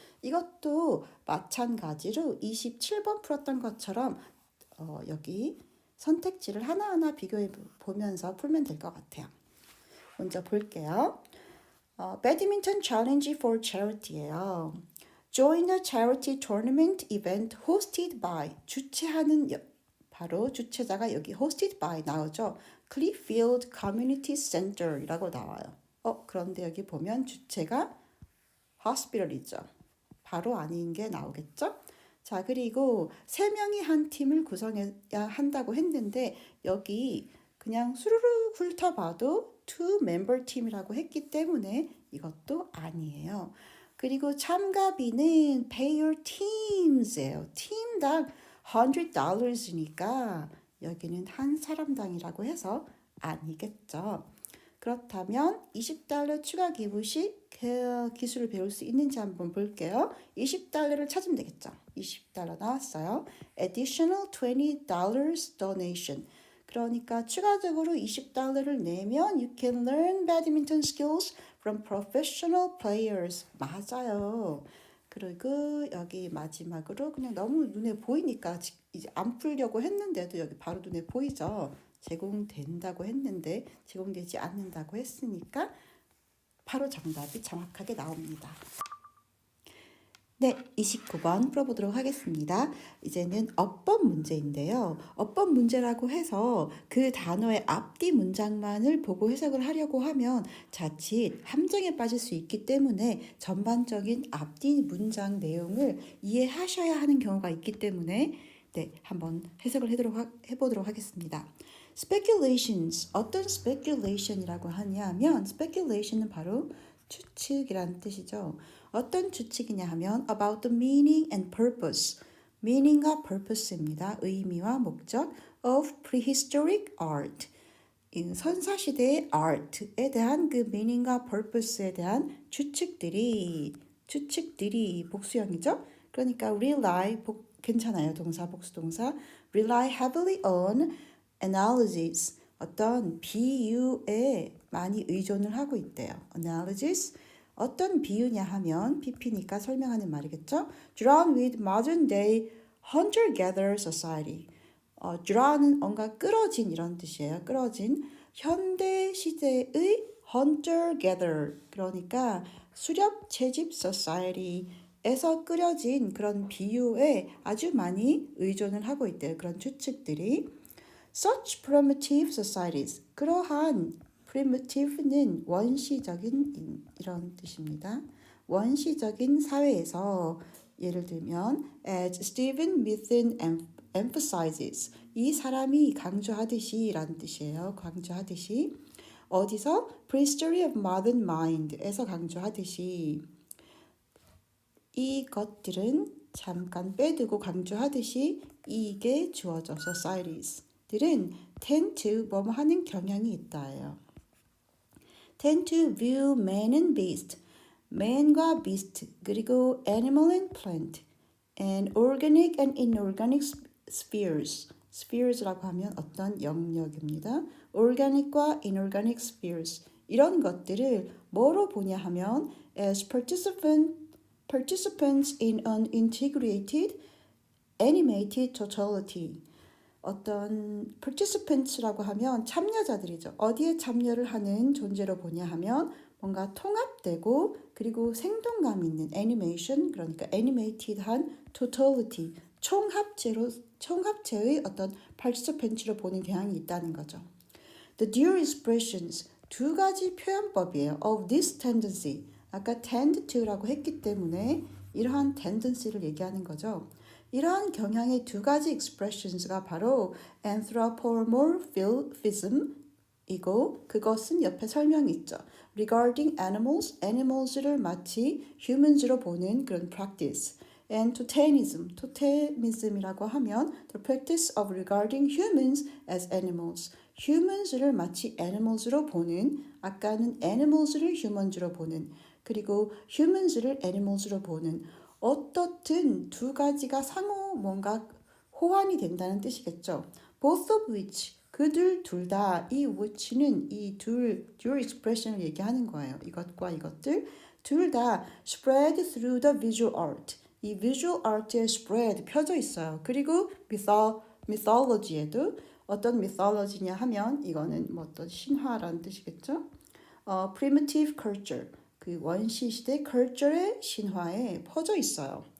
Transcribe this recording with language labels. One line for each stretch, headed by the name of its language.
Korean: 이것도 마찬가지로 27번 풀었던 것처럼 여기 선택지를 하나하나 비교해 보면서 풀면 될 것 같아요. 먼저 볼게요. 배드민턴 챌린지 for charity예요.
English: Join a charity tournament event hosted by
Korean: 주최하는 바로 주최자가 여기
English: hosted by
Korean: 나오죠. Clearfield Community Center이라고 나와요. 그런데 여기 보면 주체가 hospital이죠. 바로 아닌 게 나오겠죠? 자, 그리고 3명이 한 팀을 구성해야 한다고 했는데 여기 그냥 수르르 훑어봐도 two member 팀이라고 했기 때문에 이것도 아니에요. 그리고 참가비는
English: pay your teams예요.
Korean: 팀당 $100니까 여기는 한 사람당이라고 해서 아니겠죠. 그렇다면 $20 추가 기부 시 기술을 배울 수 있는지 한번 볼게요. $20를 찾으면 되겠죠. $20 나왔어요.
English: Additional $20 donation.
Korean: 그러니까 추가적으로 $20를 내면
English: you can learn badminton skills from professional players.
Korean: 맞아요. 그리고 여기 마지막으로 그냥 너무 눈에 보이니까 이제 안 풀려고 했는데도 여기 바로 눈에 보이죠. 제공된다고 했는데 제공되지 않는다고 했으니까 바로 정답이 정확하게 나옵니다. 네, 29번 풀어보도록 하겠습니다. 이제는 어법 문제인데요. 어법 문제라고 해서 그 단어의 앞뒤 문장만을 보고 해석을 하려고 하면 자칫 함정에 빠질 수 있기 때문에 전반적인 앞뒤 문장 내용을 이해하셔야 하는 경우가 있기 때문에 네, 한번 해석을 해보도록 하겠습니다. speculations, 어떤 speculation이라고 하냐면 speculation은 바로 추측이라는 뜻이죠. 어떤 추측이냐 하면
English: about the meaning and purpose, meaning과 purpose입니다.
Korean: 의미와 목적
English: of prehistoric art,
Korean: 선사시대의 art에 대한 그 meaning과 purpose에 대한 추측들이 복수형이죠. 그러니까 rely 괜찮아요. 동사 복수동사
English: rely heavily on analysis,
Korean: 어떤 비유에 많이 의존을 하고 있대요. analysis 어떤 비유냐 하면 PP니까 설명하는 말이겠죠.
English: Drawn with modern day hunter-gatherer society.
Korean: draw는 뭔가 끌어진 이런 뜻이에요. 끌어진 현대 시대의 hunter-gatherer 그러니까 수렵 채집 society에서 끌어진 그런 비유에 아주 많이 의존을 하고 있대요. 그런 추측들이.
English: Such primitive societies.
Korean: 그러한 primitive는 원시적인 이런 뜻입니다. 원시적인 사회에서 예를 들면
English: as Stephen Mitten emphasizes
Korean: 이 사람이 강조하듯이 라는 뜻이에요. 강조하듯이 어디서
English: prehistory of modern mind
Korean: 에서 강조하듯이 이것들은 잠깐 빼두고 강조하듯이 이게 주어져 societies들은
English: tend to
Korean: 뭐뭐 하는 경향이 있다예요.
English: tend to view man and beast, man과 beast,
Korean: 그리고
English: animal and plant, and organic and inorganic spheres.
Korean: spheres라고 하면 어떤 영역입니다.
English: organic과 inorganic spheres
Korean: 이런 것들을 뭐로 보냐 하면
English: as participants in an integrated animated totality.
Korean: 어떤 participants라고 하면 참여자들이죠. 어디에 참여를 하는 존재로 보냐 하면 뭔가 통합되고 그리고 생동감 있는 애니메이션 그러니까 애니메이티드한 totality 총합체의 어떤 participants로 보는 경향이 있다는 거죠.
English: The dual expressions
Korean: 두 가지 표현법이에요.
English: Of this tendency
Korean: 아까 tend to라고 했기 때문에 이러한 tendency를 얘기하는 거죠. 이러한 경향의 두 가지 expressions가 바로 anthropomorphism 이고 그것은 옆에 설명이 있죠.
English: Regarding animals, animals를
Korean: 마치
English: humans로
Korean: 보는 그런
English: practice. And totemism,
Korean: totemism이라고 하면
English: the practice of regarding humans as animals.
Korean: humans를 마치 animals로 보는, 아까는 animals를 humans로 보는, 그리고 humans를 animals로 보는 어떻든 두 가지가 상호 뭔가 호환이 된다는 뜻이겠죠.
English: Both of which
Korean: 그들 둘 다 이 which는 이 dual expression을 얘기하는 거예요. 이것과 이것들 둘 다
English: spread through the visual art.
Korean: 이 visual art에 spread 펴져 있어요. 그리고 mythology에도 어떤 mythology냐 하면 이거는 뭐 어떤 신화라는 뜻이겠죠. primitive culture 그 원시 시대 culture의 신화에 퍼져 있어요.